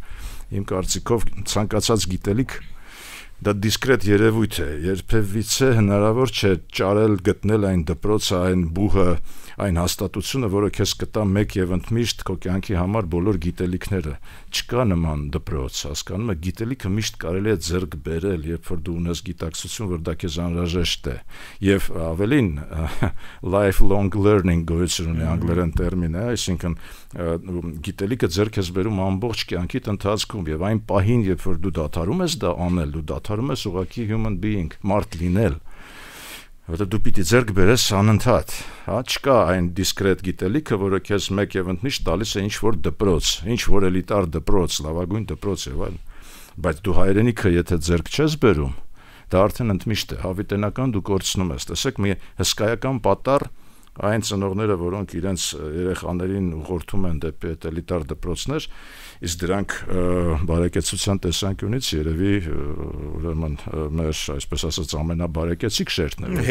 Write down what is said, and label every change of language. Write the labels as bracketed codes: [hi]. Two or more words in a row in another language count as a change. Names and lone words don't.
[hy] Իմ կարծիքով ցանկացած գիտելիք դա դիսկրետ երևույթ է, երբևիցե հնարավոր չէ ճարել գտնել այն դպրոցը, այն բուհը, այն հաստատությունը, որը քեզ կտա մեկ եւ ընդմիշտ քո կյանքի համար բոլոր գիտելիքները։ Չկա նման դպրոց, հասկանում եք, գիտելիքը միշտ կարելի է ձեռք բերել, երբ որ դու ունես գիտակցություն, որ դա քեզ անհրաժեշտ է։ Եվ ավելին [en] lifelong learning [hy] գոյություն ունի անգլերեն տերմին է, այսինքն գիտելիքը ձեռք ես բերում ամբողջ կյանքիդ ընթացքում եւ այն պահին, երբ որ դու դադարում ես դա անել, դու դադարում ես ուղղակի [en] human being, [hy] մարդ լինել, որտեղ դու պիտի ձեռք բերես անընդհատ, հա, չկա այն դիսկրետ գիտելիքը, որը քեզ մեկ եւ ընդմիշտ տալիս է ինչ-որ դպրոց, ինչ-որ էլիտար դպրոց, լավագույն դպրոց եւ այլն, բայց դու հայրենիքը եթե ձեռք չես բերում, դա արդեն ընդմիշտ է, հավիտենական դու կորցնում ես, տեսեք, մի հսկայական պատառ այն ծնողները, որոնք իրենց երեխաներին ուղղորդում են դեպի այդ էլիտար դպրոցներ, իսկ դրանք բարեկեցության տեսանկյունից երևի ուրեմն մեր, այսպես ասած, ամենաբարեկեցիկ շերտն է։